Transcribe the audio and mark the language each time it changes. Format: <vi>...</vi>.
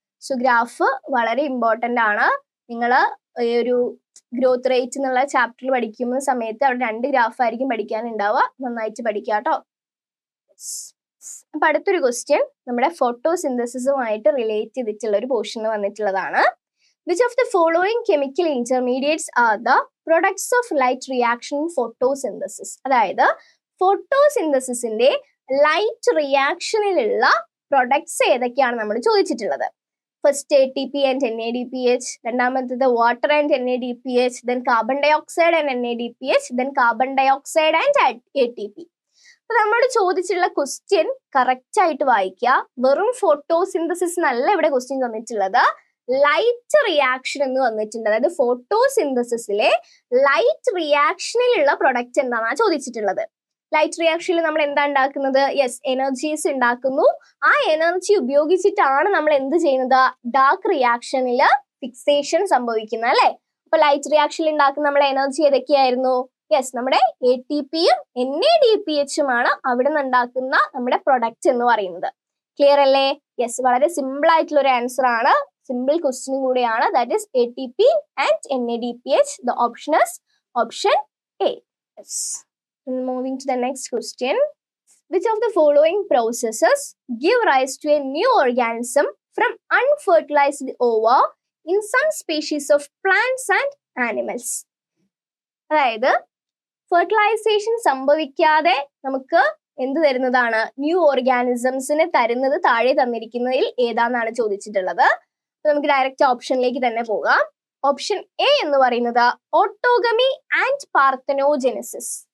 <ml>So graph വളരെ important ആണ്. നിങ്ങൾ ഈ ഒരു ഗ്രോത്ത് റേറ്റ് എന്നുള്ള ചാപ്റ്ററിൽ പഠിക്കുന്ന സമയത്ത് അവിടെ 2 ഗ്രാഫ് ആയിരിക്കും പഠിക്കാനുണ്ടാവുക. നന്നായിട്ട് പഠിക്കുക കേട്ടോ. അപ്പൊ അടുത്തൊരു ക്വസ്റ്റ്യൻ നമ്മുടെ ഫോട്ടോസിന്തസിസുമായിട്ട് റിലേറ്റ് ചെയ്തിട്ടുള്ള ഒരു പോർഷൻ വന്നിട്ടുള്ളതാണ്.</ml> <en>Which of the following chemical intermediates are the products of light reaction in photosynthesis?</en> <ml>അതായത് ഫോട്ടോസിന്തസിസിന്റെ ലൈറ്റ് റിയാക്ഷനിലുള്ള പ്രൊഡക്ട്സ് ഏതൊക്കെയാണ് നമ്മൾ ചോദിച്ചിട്ടുള്ളത്. ഫസ്റ്റ് ATP ആൻഡ് NADPH, രണ്ടാമത്തേത് water and NADPH, then carbon dye oxide and NADPH, then carbon dye oxide and ATP. അപ്പൊ നമ്മളോട് ചോദിച്ചിട്ടുള്ള question correct ആയിട്ട് വായിക്കുക. വെറും ഫോട്ടോസിന്തസിസ് എന്നല്ല ഇവിടെ ക്വസ്റ്റ്യൻ തന്നിട്ടുള്ളത്, ലൈറ്റ് റിയാക്ഷൻ എന്ന് വന്നിട്ടുണ്ട്. അതായത് ഫോട്ടോസിന്തസിസിലെ ലൈറ്റ് റിയാക്ഷനിലുള്ള പ്രൊഡക്റ്റ് എന്താണെന്നാണ് ചോദിച്ചിട്ടുള്ളത്. ലൈറ്റ് റിയാക്ഷനിൽ നമ്മൾ എന്താ ഉണ്ടാക്കുന്നത്? യെസ്, എനർജീസ് ഉണ്ടാക്കുന്നു. ആ എനർജി ഉപയോഗിച്ചിട്ടാണ് നമ്മൾ എന്ത് ചെയ്യുന്നത്? ഡാർക്ക് റിയാക്ഷനിൽ ഫിക്സേഷൻ സംഭവിക്കുന്നത് അല്ലെ? അപ്പൊ ലൈറ്റ് റിയാക്ഷനിൽ ഉണ്ടാക്കുന്ന നമ്മുടെ എനർജി ഏതൊക്കെയായിരുന്നു? യെസ്, നമ്മുടെ ATPയും NADPHുമാണ് അവിടെ നിന്ന് ഉണ്ടാക്കുന്ന നമ്മുടെ പ്രൊഡക്റ്റ് എന്ന് പറയുന്നത്. ക്ലിയർ അല്ലേ? യെസ്, വളരെ സിമ്പിൾ ആയിട്ടുള്ള ഒരു ആൻസർ ആണ്. സിമ്പിൾ ക്വസ്റ്റ്യൻ കൂടിയാണ്.</ml> <en>That is ATP and NADPH. The option is option A. Yes. Moving to the next question. Which of the following processes give rise to a new organism from unfertilized ova in some species of plants and animals?</en> <ml>അതായത് fertilisation സംഭവിക്കാതെ നമുക്ക് എന്ത് തരുന്നതാണ്? New ഓർഗാനിസംസിന് തരുന്നത് താഴെ തന്നിരിക്കുന്നതിൽ ഏതാണെന്നാണ് ചോദിച്ചിട്ടുള്ളത്. നമുക്ക് direct ഓപ്ഷനിലേക്ക് തന്നെ പോകാം. ഓപ്ഷൻ എ എന്ന് പറയുന്നത് ഓട്ടോഗമി ആൻഡ് പാർത്തനോജെനസിസ്.</ml>